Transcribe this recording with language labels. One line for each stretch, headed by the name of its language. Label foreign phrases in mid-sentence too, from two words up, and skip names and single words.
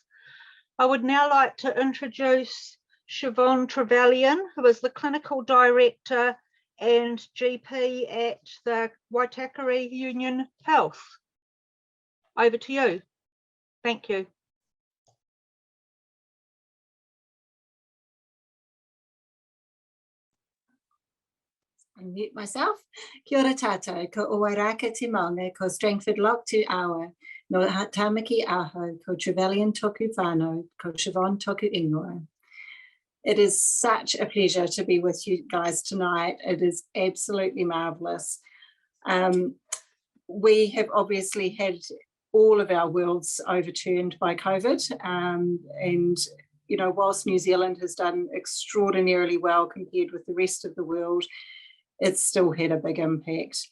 English: I would now like to introduce Siobhan Trevallyan, who is the Clinical Director and GP at the Waitakere Union Health. over to you. Thank you. Unmute myself.
Māori: Kia ora tātou, ko Owairaka te maunga, ko Strangford Lock to Awa, no Tamaki Aho, ko Trevallyan toku whānau, ko Siobhan toku ingoa.
English: It is such a pleasure to be with you guys tonight. It is absolutely marvellous. We have obviously had all of our worlds overturned by COVID, and you know, whilst New Zealand has done extraordinarily well compared with the rest of the world, it's still had a big impact.